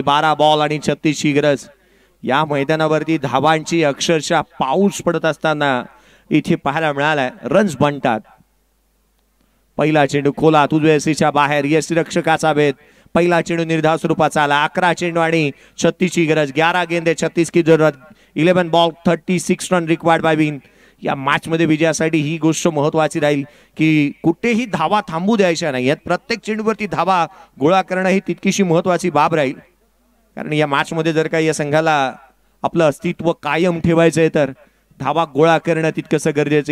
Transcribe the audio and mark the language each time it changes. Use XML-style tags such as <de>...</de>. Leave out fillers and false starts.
<mr>12 ball आणि 36 ची गरज. या मैदानावरती धावांची अक्षरशः पाऊस पडत असताना इथे पाहायला मिळालाय. रन्स बनतात. पहिला चेंडू खोलात उजव्या सीच्या बाहेर. यष्टिरक्षकाचा भेद. पहिला चेंडू निर्धाव स्वरूपाचा आला. 11 चेंडू आणि 36 ची गरज.</mr> <hi>11 गेंदे 36 की जरूरत.</hi> <en>11 ball 36 run required by win.</en> <mr>या मॅच मध्ये विजयासाठी ही गोष्ट महत्वाची राहील की कुठेही धावा थांबू द्यायच्या नाही. प्रत्येक चेंडूवरती धावा गोळा करणं ही तितकीशी महत्वाची बाब राहील. कारण या मॅच मध्ये जर का या संघाला आपलं अस्तित्व कायम ठेवायचं आहे तर धावा गोळा करणं तितकंसं गरजेचं.</mr>